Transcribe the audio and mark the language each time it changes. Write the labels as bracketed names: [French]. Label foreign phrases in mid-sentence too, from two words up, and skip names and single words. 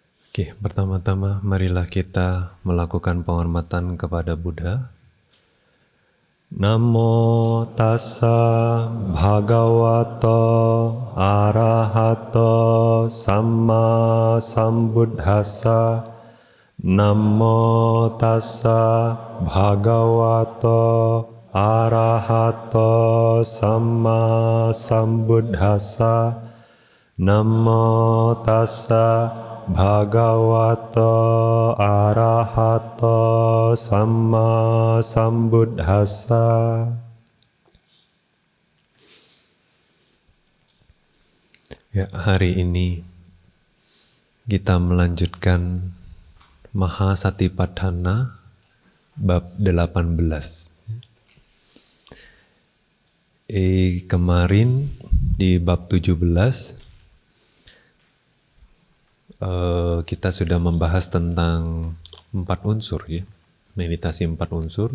[Indonesian] Oke, pertama-tama marilah kita melakukan penghormatan kepada Buddha. [Pali] Namo tassa bhagavato arahato samma sambuddhassa. Namo tassa bhagavato arahato samma sambuddhassa. Namo tassa bhagavato arahato samma sambuddhassa. [Indonesian] Ya, hari ini kita melanjutkan Mahasatipatthana bab 18. Kemarin di bab 17 kita sudah membahas tentang 4 unsur ya, meditasi 4 unsur.